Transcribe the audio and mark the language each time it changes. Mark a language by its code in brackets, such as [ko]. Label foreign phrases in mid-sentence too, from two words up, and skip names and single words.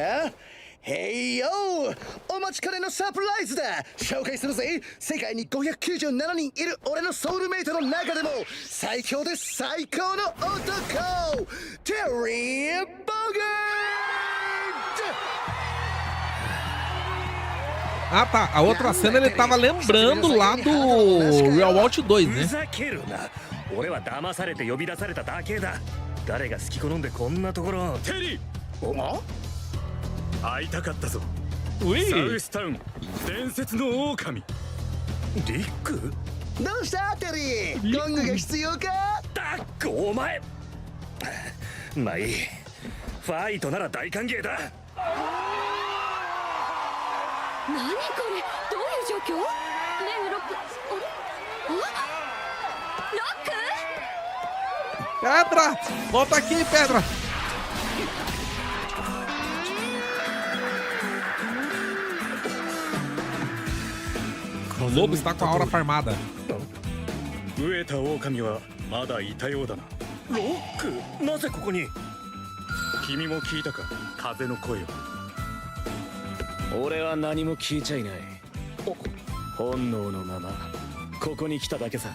[ja] へいよ、お待ちかねのサプライズだ。紹介するぜ。世界に597人いる俺のソウルメイトの中でも最強で最高の男、テリー・ボガー。 [pt] Ah, tá. A outra cena ele tava lembrando lá do Real World 2, né? [ja] 俺は騙されて呼び出されただけだ。誰が好き好んでこんなところ。テリー、お？会いたかったぞ。うい。サウスタウン伝説の狼。リック？どうしたテリー？ゴングが必要か？ダックお前。まあいい。ファイトなら大歓迎だ。何これ、どういう状況？ねえ、ロック、 [pt] Pedra! Volta aqui, Pedra! O lobo está com a aura farmada. [ja] 飢えた狼はまだいたようだな。ロック、なぜここに？君も聞いたか、風の声を。俺は何も聞いちゃいない。本能のままここに来ただけさ。